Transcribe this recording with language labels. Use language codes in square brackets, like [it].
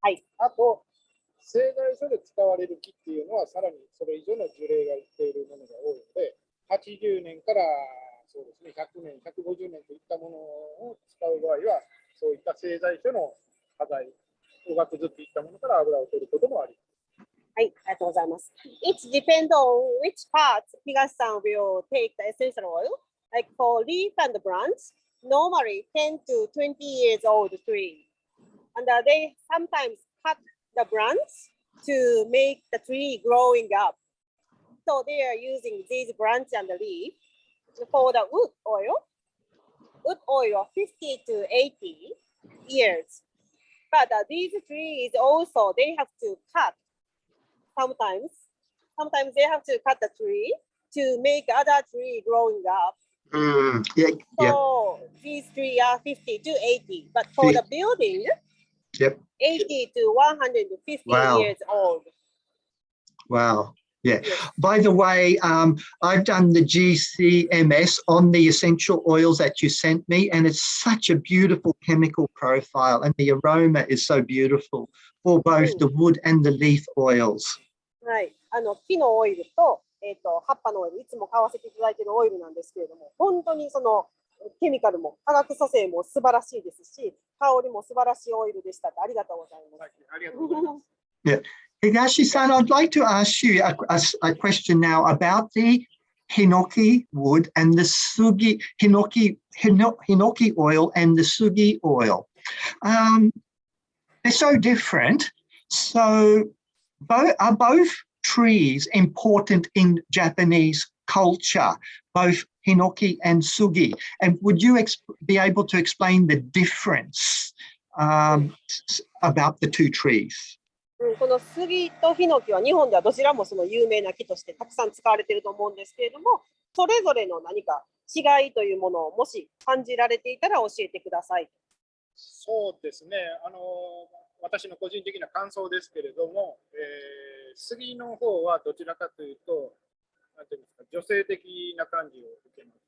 [ja] あと、製材所で使われる木っていうのは、さらにそれ以上の樹齢がいっているものが多いので、80年からそうですね、100年、150年といったものを使う場合は、そういった製材所の端材、おがくずっていったものから油を取ることもあります。はい、ありがとうございます。 [en] It depends on which parts Higashi-san will take the essential oil. Like for leaf and branch, normally 10 to 20 years old tree. And they sometimes cut the branch to make the tree growing up. So they are using these branches and the leaf for the wood oil. Wood oil 50 to 80 years. But these trees also, they have to cut sometimes. Sometimes they have to cut the tree to make other tree growing up. Yeah, So these trees are 50 to 80. But for the building, 80 to 150 Wow. years old. Wow. Yeah. Yes. By the way, I've done the GCMS on the essential oils that you sent me, and it's such a beautiful chemical profile, and the aroma is so beautiful for both the wood and the leaf oils. [ja] はい。木のオイルと、葉っぱのオイル、いつも買わせていただいているオイルなんですけれども、本当にそのケミカルも化学組成も素晴らしいですし、香りも素晴らしいオイルでした。ありがとうございます。ありがとうございます。 [en] Yeah. Higashi-san, I'd like to ask you a question now about the Hinoki wood and the sugi, Hinoki oil and the sugi oil. They're so different. So are both trees important in Japanese culture, both Hinoki and sugi? And would you be able to explain the difference about the two trees? [ja] この杉とヒノキは日本ではどちらもその有名な木としてたくさん使われていると思うんですけれども、それぞれの何か違いというものをもし感じられていたら教えてください。そうですね。私の個人的な感想ですけれども、杉の方はどちらかというと、なんていうんですか、女性的な感じを受けます。